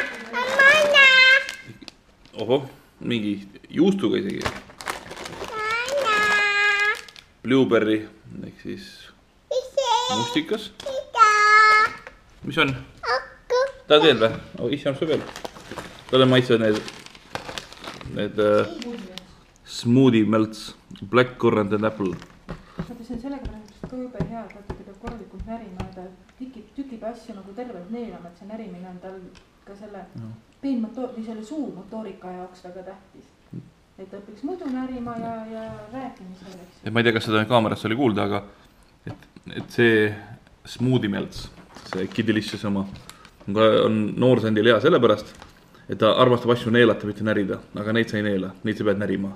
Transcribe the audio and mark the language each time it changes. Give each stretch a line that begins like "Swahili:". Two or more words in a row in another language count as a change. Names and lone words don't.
Estonian: Ohoh, mingi juustuga isegi. Blueberry ehk siis mustikas. Mis on? Tahad veel või? Isi on su veel. Talle maitsevad need
English: smoothie melts, black currant and apple.
Estonian: Vaata, see on sellega praegust ka jube hea, et vaata, peab korralikult närima ja ta tükib asju nagu tervelt neelama, et see närimine on tal ka selle või selle suumotoorika jaoks väga tähtis. Et ta õpiks muidu närima ja rääkimisel, eks. Ma ei tea, kas seda kaamerasse oli kuulda, aga et see Smoothie Melts, see Kiddelicious oma, on noorsandil hea sellepärast, et ta armastab asju neelata, mitte närida, aga neid sa ei neela, neid sa pead närima.